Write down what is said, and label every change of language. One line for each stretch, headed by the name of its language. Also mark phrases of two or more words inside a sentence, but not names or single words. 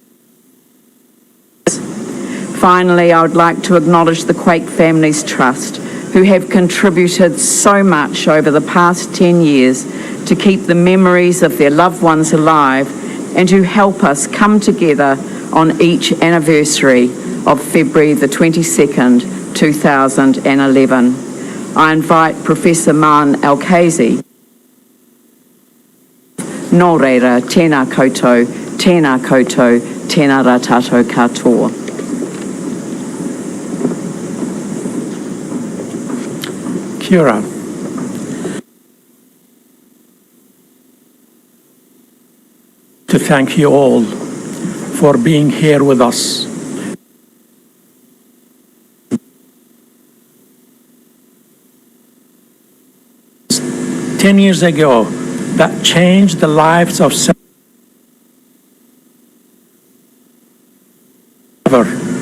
English: Finally, I would like to acknowledge the Quake Families Trust, who have contributed so much over the past 10 years to keep the memories of their loved ones alive and who help us come together on each anniversary of February the 22nd, 2011. I invite Professor Man Alkazi.
Māori: Nō reira, tēnā koutou, tēnā rā tātou katoa. Kia ora.
English: To thank you all for being here with us. Ten years ago, that changed the lives of several.